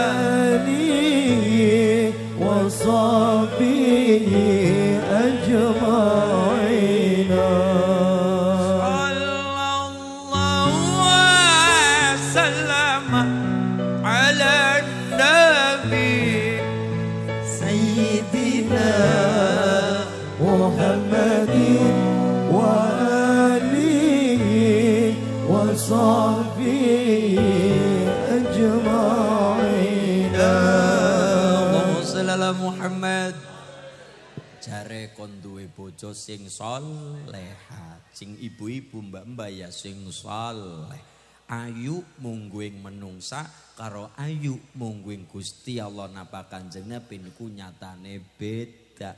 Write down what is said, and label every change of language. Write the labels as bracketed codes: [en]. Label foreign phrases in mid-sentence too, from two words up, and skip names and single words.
[ar] آله وصحبه أجمعين صلى الله وسلم على نبي سيدنا محمد و آله وصحبه أجمعين اللهم صل على محمد [jv] jare kon duwe bojo sing salehah sing ibu-ibu mbak-mbak ya sing saleh ayu mungguing menungsa karo ayu mungguing Gusti Allah napa Kanjeng Nabi niku nyatane beda.